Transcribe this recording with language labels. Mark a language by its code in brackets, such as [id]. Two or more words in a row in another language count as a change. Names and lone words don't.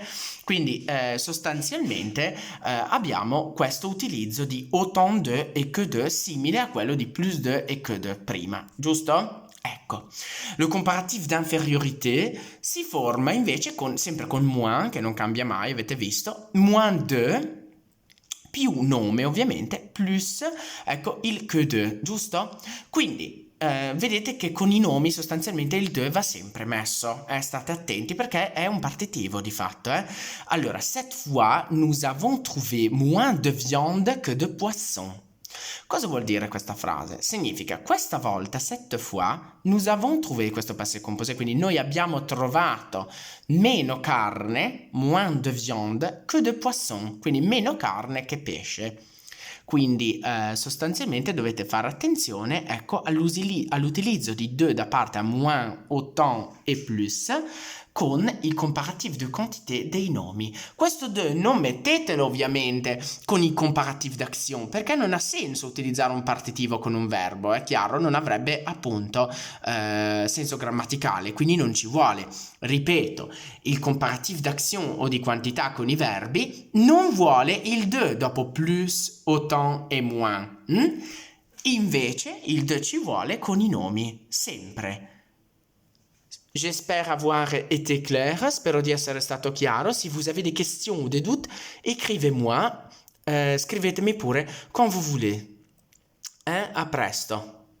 [it] Quindi sostanzialmente abbiamo questo utilizzo di [fr] autant de [it] e [fr] que de [it] simile a quello di [fr] plus de [it] e [fr] que de [it] prima, giusto? Ecco, [fr] le comparatif d'infériorité [it] si forma invece sempre con moins, che non cambia mai, avete visto, [fr] moins de, [it] più nome ovviamente, plus, ecco, il [fr] que de, [it] giusto? Quindi vedete che con i nomi sostanzialmente il de va sempre messo, state attenti perché è un partitivo di fatto. Allora, [fr] cette fois, nous avons trouvé moins de viande que de poisson. [it] Cosa vuol dire questa frase? Significa questa volta, [fr] cette fois, nous avons trouvé questo passé composé, [it] quindi noi abbiamo trovato meno carne, [fr] moins de viande, que de poisson, [it] quindi meno carne che pesce. Quindi sostanzialmente dovete fare attenzione, ecco, all'utilizzo di de da parte a moins, autant e plus con il [fr] comparatif de quantité [it] dei nomi. Questo de non mettetelo ovviamente con i [fr] comparatif d'action, [it] perché non ha senso utilizzare un partitivo con un verbo, è chiaro, non avrebbe appunto senso grammaticale, quindi non ci vuole. Ripeto, il [fr] comparatif d'action [it] o di quantità con i verbi non vuole il de dopo plus, autant e moins. Invece il de ci vuole con i nomi, sempre. [fr] J'espère avoir été clair, [it] spero di essere stato chiaro. [fr] Si vous avez des questions ou des doutes, écrivez-moi, [it] scrivetemi pure [fr] quand vous voulez. [it] A presto.